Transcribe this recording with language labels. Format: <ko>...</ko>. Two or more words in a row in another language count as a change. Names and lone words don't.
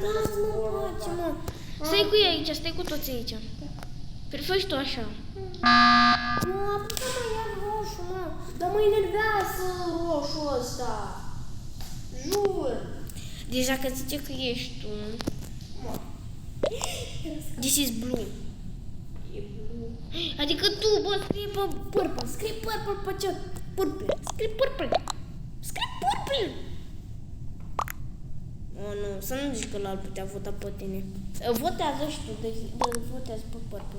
<ro>Lasă-mă, pace, mă. Stai cu ei aici, stai cu toți aici. Fă și tu așa. Nu, apucă-mă iar roșu, mă. Dar mă enervează roșu ăsta. Jur. Deci dacă zice că ești tu... Mă.</ro> <en>This is blue.</en> <ro>E blue. Adică tu, bă, scrie pe purple. Scrie purple pe ce? Purple. Scrie purple. Scrie purple. Oh, nu, să nu zici că l-ar putea vota pe tine. Votează și tu, votează pe purple.</ro>